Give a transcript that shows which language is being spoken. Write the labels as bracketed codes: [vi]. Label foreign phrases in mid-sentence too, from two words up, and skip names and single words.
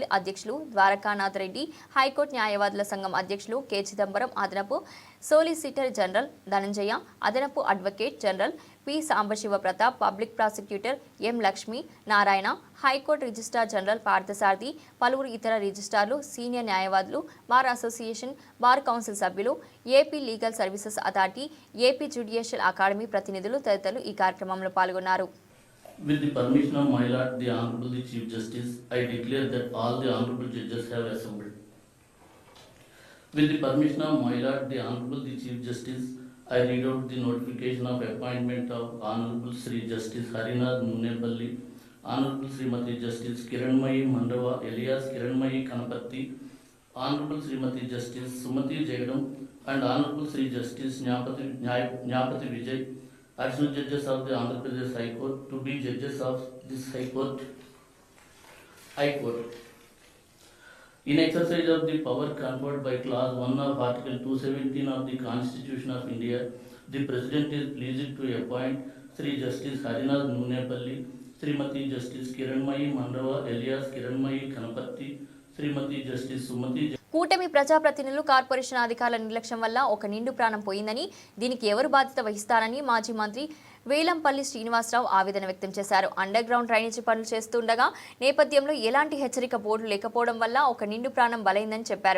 [te] అధ్యక్షులు ద్వారకానాథ్ రెడ్డి, హైకోర్టు న్యాయవాదుల సంఘం అధ్యక్షులు కె చిదంబరం, అదనపు [en] solicitor general [te] ధనంజయ, అదనపు [en] advocate general [te] పి సాంబశివ ప్రతాప్, [en] public prosecutor [te] ఎం లక్ష్మీ నారాయణ, [en] high court registrar general [te] పార్థసారథి, పలువురు ఇతర రిజిస్ట్రార్లు, సీనియర్ న్యాయవాదులు, [en] bar association, bar council [te] సభ్యులు, ఏపీ లీగల్ సర్వీసెస్ అథారిటీ, ఏపీ జ్యుడిషియల్ అకాడమీ ప్రతినిధులు తదితరులు ఈ కార్యక్రమంలో పాల్గొన్నారు. [en] With the permission of my lord, the Honorable the Chief Justice, I declare that all the Honorable Judges have assembled. With the permission of my lord, the Honorable the Chief Justice, I read out the notification of appointment of Honorable Sri Justice Harinath Nunepalli, Honorable Srimati Justice Kiranmayi Mandava alias Kiranmayi Kanapatti, Honorable Srimati Justice Sumati Jagadam, and Honorable Sri Justice Nyapati Vijay, Additional Judges of the Andhra Pradesh High Court, to be judges of this High Court. In exercise of the power conferred by Clause 1 of Article 217 of the Constitution of India, the President is pleased to appoint Sri Justice Harinath Nunepalli, Srimati Justice Kiranmayi Mandava alias Kiranmayi Kanapatti, Srimati Justice Sumati. [te] కూటమి ప్రజాప్రతినిధులు, కార్పొరేషన్ అధికారుల నిర్లక్ష్యం వల్ల ఒక నిండు ప్రాణం పోయిందని, దీనికి ఎవరు బాధ్యత వహిస్తారని మాజీ మంత్రి వేలంపల్లి శ్రీనివాసరావు ఆవేదన వ్యక్తం చేశారు. [en] underground drainage [te] పనులు చేస్తుండగా నేపథ్యంలో ఎలాంటి హెచ్చరిక బోర్డులు లేకపోవడం వల్ల ఒక నిండు ప్రాణం బలైందని చెప్పారు.